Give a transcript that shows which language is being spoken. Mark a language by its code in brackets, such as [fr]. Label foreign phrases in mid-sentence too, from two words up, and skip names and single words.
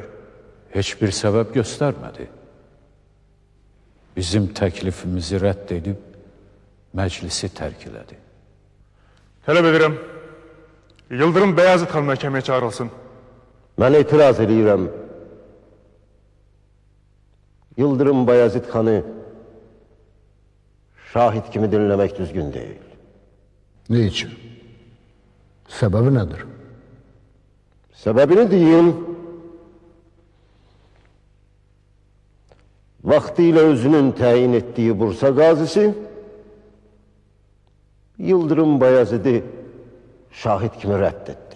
[az] Heç bir səbəb göstərmədi. Bizim təklifimizi rədd edib məclisi tərk elədi. Tələb edirəm, Yıldırım Bəyazıt xan məhkəməyə çağırılsın. Mən etiraz edirəm. Yıldırım Bayezid xanı şahit kimi dinləmək düzgün deyil. [tr] Ne için? Sebebi nedir? [az] Səbəbini deyim. Vaxtilə özünün təyin etdiyi Bursa qazisi Yıldırım Bayezid'i şahit kimi rədd etdi.